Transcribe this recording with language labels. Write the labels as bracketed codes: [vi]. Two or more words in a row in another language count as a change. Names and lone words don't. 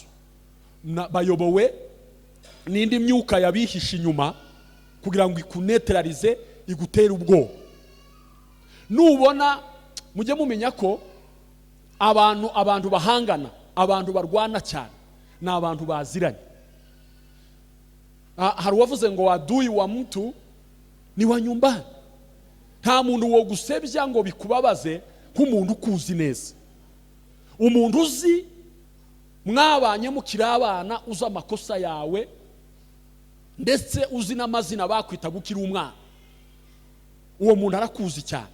[rw] Bayobowe n'indi myuka yabihisha inyuma kugira ngo ikunetralize, igutera ubwoba. Nubona mujye mumenya ko abantu bahangana, abantu barwana cyane, ni abantu baziranye. Hari uwavuze ngo [sw] adui wa mtu ni wa nyumbani. [rw] Nta muntu wo gusebya ngo bikubabaze nk'umuntu ukuzi neza. Umuntu uzi mwabanye mukiri abana, uzi amakosa yawe ndetse uzi n'amazina bakwita gukira umwana, uwo muntu arakuzi cyane.